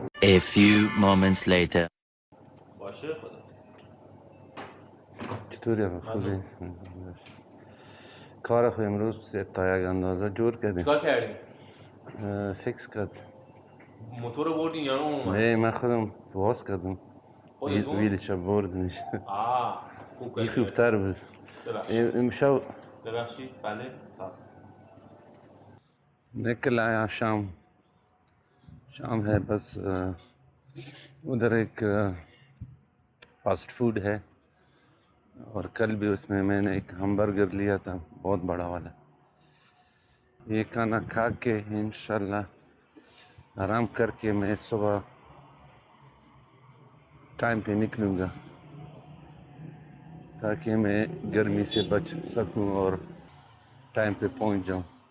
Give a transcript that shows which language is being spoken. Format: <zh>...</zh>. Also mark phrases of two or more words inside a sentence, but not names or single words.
<en>A few moments later.</en> <fa>باشه خدا. چطوری خوبی؟ کار خو امروز تا یک اندازه جور کردیم. چیکار کردی؟ فیکس کرد. موتور رو بردین یا اون اومد؟ نه من خودم باز کردم. خودتون؟ ویلچه بردمش. خوب این کردی. خوبتر بود. ببخشید. امشب ببخشید بله.</fa> <ur>نکل آیا شام ہے بس ادھر ایک</ur> <en>fast food</en> <ur>ہے اور کل بھی اس میں میں نے ایک ہمبرگر لیا تھا بہت بڑا والا. یہ کھانا کھا کے انشاءاللہ آرام کر کے میں صبح ٹائم پہ نکلوں گا تاکہ میں گرمی سے بچ سکوں اور ٹائم پہ پہنچ جاؤں.</ur>